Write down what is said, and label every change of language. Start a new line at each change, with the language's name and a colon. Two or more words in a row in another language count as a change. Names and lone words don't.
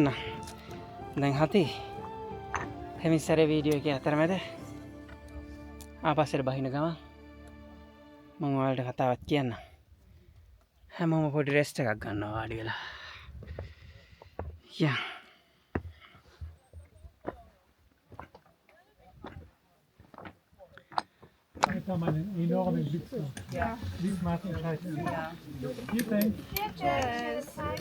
Sinhala: දැන් හති හැමිසරේ වීඩියෝ එකේ අතරමැද ආපස්සට බහින ගමන් මම ඔයාලට කතාවක් කියන්න. හැමෝම පොඩි රෙස්ට් එකක් ගන්නවා වාඩි වෙලා. යා.
German: Da kann man einen enormen Witz machen. Ja. Witz machen scheiße. Ja. Hier denk. Cheers.